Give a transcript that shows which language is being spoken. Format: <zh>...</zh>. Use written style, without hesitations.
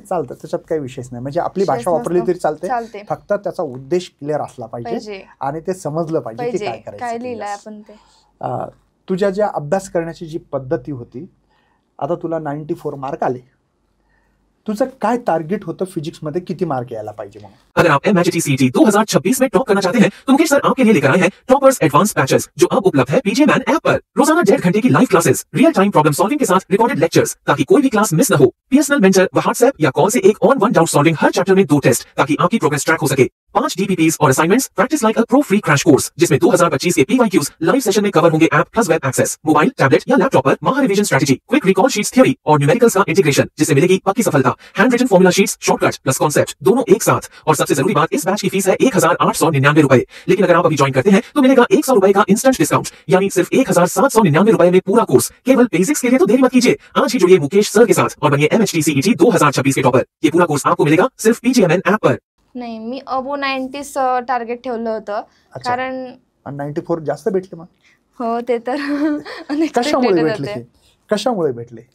<mr>चालतं, त्याच्यात काही विशेष नाही. म्हणजे आपली भाषा वापरली तरी चालते, फक्त त्याचा उद्देश क्लिअर असला पाहिजे आणि ते समजलं पाहिजे की काय करायचं, काय लिहिलंय आपण ते. तुझ्या ज्या अभ्यास करण्याची जी पद्धती होती, आता तुला 94 मार्क आले, तुझं काय टारगेट होतं फिजिक्स मध्ये, किती मार्क यायला पाहिजे म्हणून?</mr> <hi>अगर आप MHET 2026 में टॉप करना चाहते हैं तो मुकेश सर आपके लिए लेकर आए हैं टॉपर्स एडवांस बैचेस, जो अब उपलब्ध है PGMan ऐप पर। रोजाना 1.5 घंटे की live classes, real time problem solving के साथ रिकॉर्डेड लेक्चर्स, ताकि कोई भी क्लास मिस न हो। पर्सनल मेंटर व व्हाट्सएप या कॉल से एक on one doubt solving, हर chapter में 2 टेस्ट, ताकि आपकी प्रोग्रेस ट्रैक हो सके। 5 DPPs और assignments, practice like a pro free crash course, जिसमें 2025 के PYQs लाइव सेशन में कवर होंगे। App plus web access, mobile, tablet या लैपटॉप पर महा revision strategy, quick recall sheets theory और न्यूमेरिकल्स का इंटीग्रेशन, जिससे मिलेगी पक्की सफलता। Hand written formula sheets, shortcut plus concept, दोनों एक साथ। और सबसे जरूरी बात, इस बैच की फीस है 1899 रुपए, लेकिन अगर आप अभी ज्वाइन करते हैं तो मिलेगा 100 रुपए का इंस्टेंट डिस्काउंट, यानी सिर्फ 1799 रुपए में पूरा कोर्स, केवल बेसिक्स के लिए। तो देरी मत कीजिए, आज ही जुड़िए मुकेश सर के साथ और बनिए MHET CET 2026 के टॉपर। ये पूरा कोर्स आपको मिलेगा सिर्फ PGMan ऐप पर।</hi> <mr>नाही, मी अबो 90 टार्गेट ठेवलं होतं, कारण 94 जास्त भेटले मग? हो, ते तर कशामुळे भेटले? कशामुळे भेटले?</mr>